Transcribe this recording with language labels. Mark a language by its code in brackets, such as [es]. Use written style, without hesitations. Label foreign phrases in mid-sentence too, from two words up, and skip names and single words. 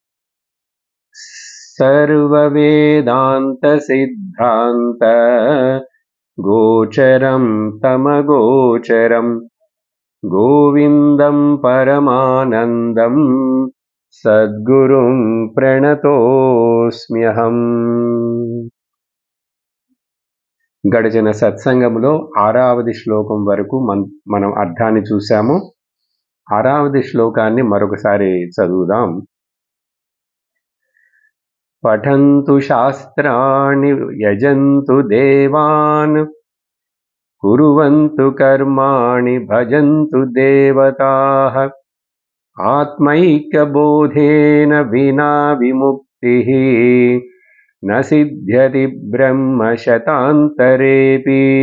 [sa] सर्ववेदांत सिद्धांत गोचरं तमगोचरं गोविंदं परमानंदं सद्गुरुं प्रणतोस्म्यहम्। [te] గడిచిన సత్సంగంలో 6వది శ్లోకం వరకు మనం అర్థాన్ని చూసాము. 6వది శ్లోకాన్ని మరొకసారి చదువుదాం. [sa] పఠంతు శాస్త్రాణి యజంతు దేవాన్ కుర్వంతు కర్మాణి భజంతు దేవతాః ఆత్మైక్యబోధేన వినా విముక్తిః న సిద్ధ్యతి బ్రహ్మ శతాంతరేపి.